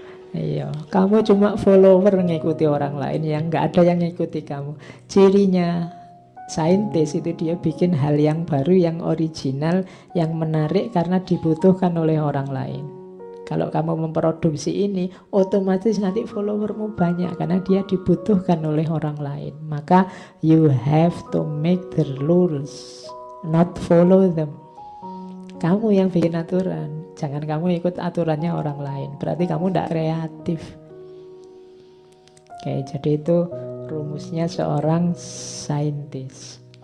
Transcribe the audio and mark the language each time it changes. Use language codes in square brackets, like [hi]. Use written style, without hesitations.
[id] Iya, kamu cuma follower ngikuti orang lain yang nggak ada yang ngikuti kamu. Cirinya saintis itu dia bikin hal yang baru, yang original, yang menarik karena dibutuhkan oleh orang lain. Kalau kamu memproduksi ini, otomatis nanti followermu banyak karena dia dibutuhkan oleh orang lain. [en] Maka you have to make the rules, not follow them. [id] Kamu yang bikin aturan, jangan kamu ikut aturannya orang lain. Berarti kamu tidak kreatif. Oke, jadi itu rumusnya seorang saintis.